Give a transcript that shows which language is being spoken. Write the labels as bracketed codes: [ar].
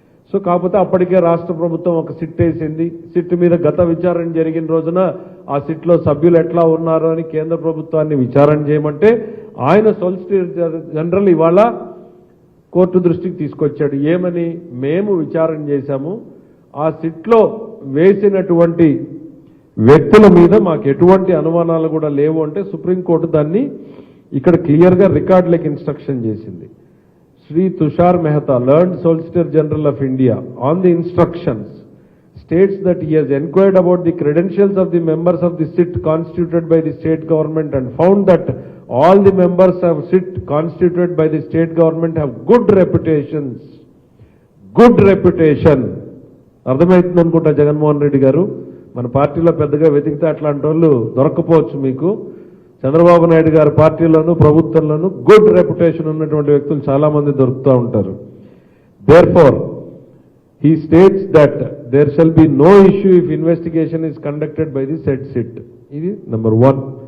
[te] So కాకపోతే అప్పటికే రాష్ట్ర ప్రభుత్వం ఒక సిట్ వేసింది. సిట్ మీద గత విచారణ జరిగిన రోజున ఆ సిట్లో సభ్యులు ఎట్లా ఉన్నారు అని కేంద్ర ప్రభుత్వాన్ని విచారణ చేయమంటే ఆయన సొలిసిటర్ జనరల్ ఇవాళ కోర్టు దృష్టికి తీసుకొచ్చాడు. ఏమని? మేము విచారణ చేశాము, ఆ సిట్లో వేసినటువంటి వ్యక్తుల మీద మాకు ఎటువంటి అనుమానాలు కూడా లేవు అంటే సుప్రీంకోర్టు దాన్ని ఇక్కడ క్లియర్గా రికార్డులకు ఇన్స్ట్రక్షన్ చేసింది. [en] Sri Tushar Mehta, learned Solicitor General of India, on the instructions, states that he has inquired about the credentials of the members of the SIT constituted by the state government and found that all the members of SIT constituted by the state government have good reputations. Good reputation. [te] అర్థమవుతుంది అనుకుంటా జగన్మోహన్ రెడ్డి గారు. మన పార్టీలో పెద్దగా వెతికితే అట్లాంటి వాళ్ళు దొరకపోవచ్చు మీకు. చంద్రబాబు నాయుడు గారి పార్టీలోనూ ప్రభుత్వంలోనూ గుడ్ రెప్యుటేషన్ ఉన్నటువంటి వ్యక్తులు చాలా మంది దొరుకుతూ ఉంటారు. [en] Therefore he states that there shall be no issue if investigation is conducted by the set SIT. [te] ఇది నెంబర్ 1.